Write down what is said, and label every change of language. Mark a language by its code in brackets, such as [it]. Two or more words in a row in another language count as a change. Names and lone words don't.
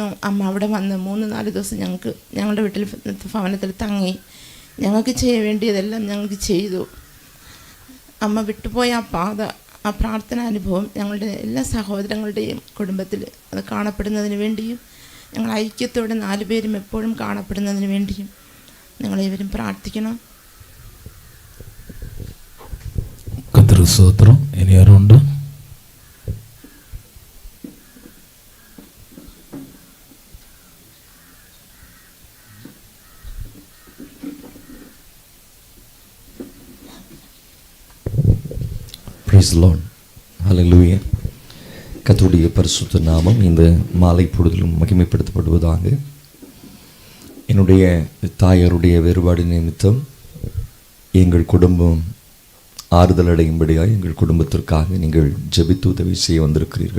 [ml] അമ്മ അവിടെ വന്ന് 3-4 ദിവസം ഞങ്ങളുടെ വീട്ടിൽ ഭവനത്തിൽ തങ്ങി ഞങ്ങൾക്ക് ചെയ്യാൻ വേണ്ടിയതെല്ലാം ഞങ്ങൾക്ക് ചെയ്തു. അമ്മ വിട്ടുപോയ ആ പാത, ആ പ്രാർത്ഥനാനുഭവം ഞങ്ങളുടെ എല്ലാ സഹോദരങ്ങളുടെയും കുടുംബത്തിൽ അത് കാണപ്പെടുന്നതിന് വേണ്ടിയും ഞങ്ങൾ ഐക്യത്തോടെ 4 പേരും എപ്പോഴും കാണപ്പെടുന്നതിന് വേണ്ടിയും നിങ്ങളേവരും പ്രാർത്ഥിക്കണം. [ta] கர்த்தருக்கு ஸ்தோத்திரம். இனி யாரும் உண்டு? [en] Praise the Lord. Hallelujah. [ta] கர்த்தருடைய பரிசுத்த நாமம் இந்த மாலை பொழுதிலும் மகிமைப்படுத்தப்படுவதாக. என்னுடைய தாயாருடைய வேறுபாடு நிமித்தம் எங்கள் குடும்பம் ஆறுதல் அடையும்படியாக எங்கள் குடும்பத்திற்காக நீங்கள் ஜெபித்து உதவி செய்ய வந்திருக்கிறீர்கள்.